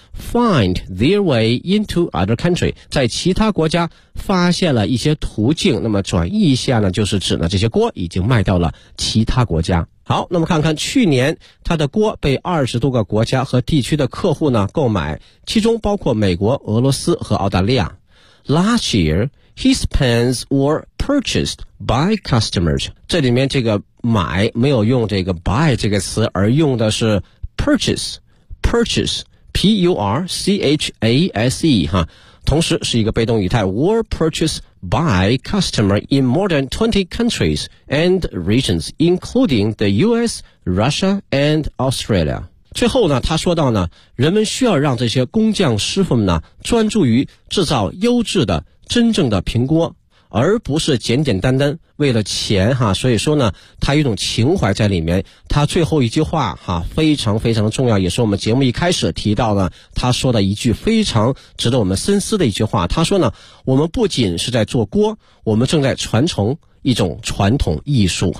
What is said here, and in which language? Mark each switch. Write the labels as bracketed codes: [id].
[zh] find their way into other country，在其他国家发现了一些途径。那么转译一下呢，就是指呢这些锅已经卖到了其他国家。好，那么看看去年他的锅被20多个国家和地区的客户呢购买，其中包括美国、俄罗斯和澳大利亚。 [en] Last year his pans were purchased by customers，这里面这个买没有用这个 buy 这个词，而用的是 purchase P-U-R-C-H-A-S-E 哈，同时是一个被动语态， were purchased by customer in more than 20 countries and regions including the US, Russia and Australia。 [zh] 最后呢他说到呢，人们需要让这些工匠师傅们呢专注于制造优质的真正的苹果，而不是简简单单为了钱哈，所以说呢他有一种情怀在里面。他最后一句话哈非常非常重要，也是我们节目一开始提到的，他说的一句非常值得我们深思的一句话，他说呢我们不仅是在做锅，我们正在传承一种传统艺术。